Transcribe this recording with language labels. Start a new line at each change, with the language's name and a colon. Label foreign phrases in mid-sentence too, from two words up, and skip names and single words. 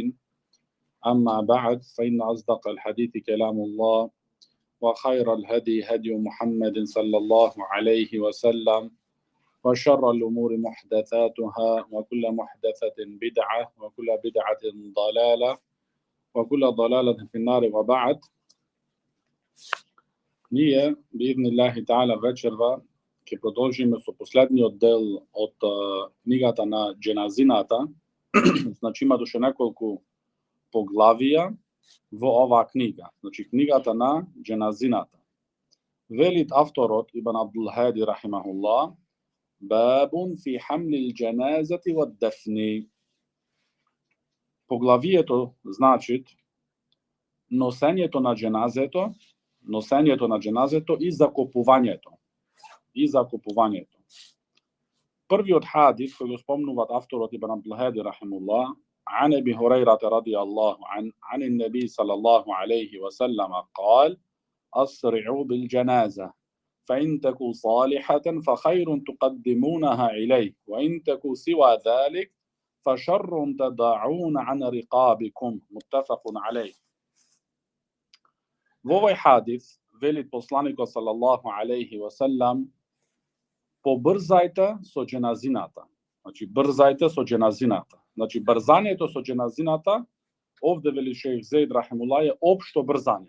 Arabic: أما بعد فإن أصدق الحديث كلام الله وخير الهدي هدي محمد صلى الله عليه وسلم وشر الأمور محدثاتها وكل محدثة بدعة وكل بدعة ضلالة وكل ضلالة في النار وبعد.
Macedonian: Ние,
Arabic: بإذن الله تعالى,
Macedonian: вечерва ќе продолжиме со последниот дел од книгата на Дженазината. Значи има душе неколку поглавија во оваа книга. Значи книгата на Дженазината. Велит авторот Ибн Абдул Хади рахимахуллах: Бабун фи хамлил джаназати вад дафни. Поглавието значи носењето на дженазето и закопувањето. Првиот хадис кој го спомнуваат авторот Ибн Абдул Хади рахимахуллах
Arabic: عن أبي هريرة رضي الله عنه عن النبي صلى الله عليه وسلم قال: أسرعوا بالجنازة فإن تكو صالحة فخير تقدمونها إليه وإن تكو سوى ذلك فشر تضعون عن رقابكم. متفق عليه.
Macedonian: Во овој хадис велит посланикот
Arabic: صلى الله عليه وسلم:
Macedonian: побрзајте со дженазината. Значи брзајте со дженазината. Значи брзањето со дженазината, овде вели шејх Зейд рахимуллах, е општо брзање.